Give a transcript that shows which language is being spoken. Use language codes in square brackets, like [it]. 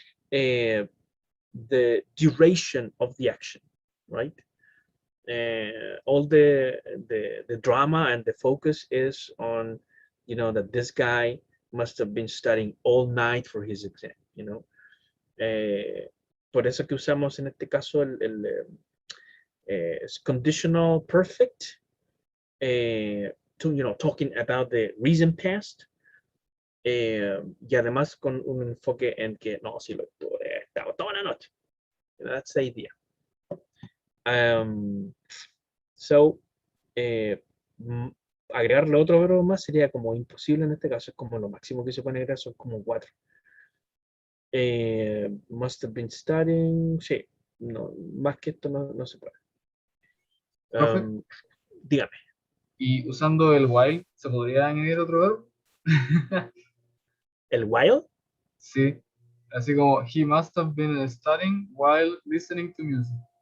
[en] the duration of the action, right? All the drama and the focus is on, you know, that this guy must have been studying all night for his exam, you know. [es] Por eso que usamos en este caso es [en] conditional perfect, to, you know, talking about the recent past, [es] y además con un enfoque en que no, si lo estuve, estaba toda la noche. [en] That's the idea. So, [es] agregarle otro verbo más sería como imposible en este caso, es como lo máximo que se puede agregar, son como 4. [en] Must have been studying, [es] sí, no, más que esto no se puede. Profe. Dígame. Y usando el while, ¿se podría añadir otro verbo? ¿El while? Sí, así como [en] he must have been studying while listening to music.